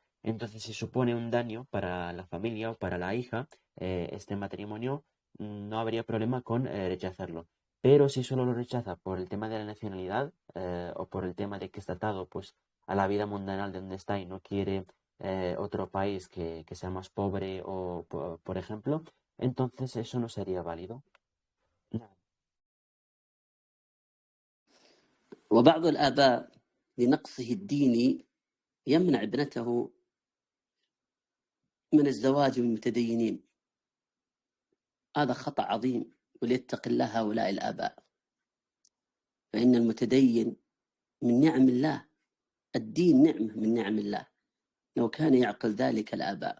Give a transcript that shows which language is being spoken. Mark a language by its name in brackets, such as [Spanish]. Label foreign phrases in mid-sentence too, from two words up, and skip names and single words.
[Spanish] Entonces, si supone un daño para la familia o para la hija, este matrimonio, no habría problema con rechazarlo. Pero si solo lo rechaza por el tema de la nacionalidad o por el tema de que está atado pues, a la vida mundanal de donde está y no quiere otro país que sea más pobre o, por ejemplo, entonces eso no sería válido. [Arabic] وبعض الآباء لنقصه الديني يمنع ابنته من الزواج من المتدينين، هذا خطأ عظيم، وليتق الله هؤلاء الآباء، فإن المتدين من نعم الله، الدين نعمة من نعم الله، لو كان يعقل ذلك الآباء.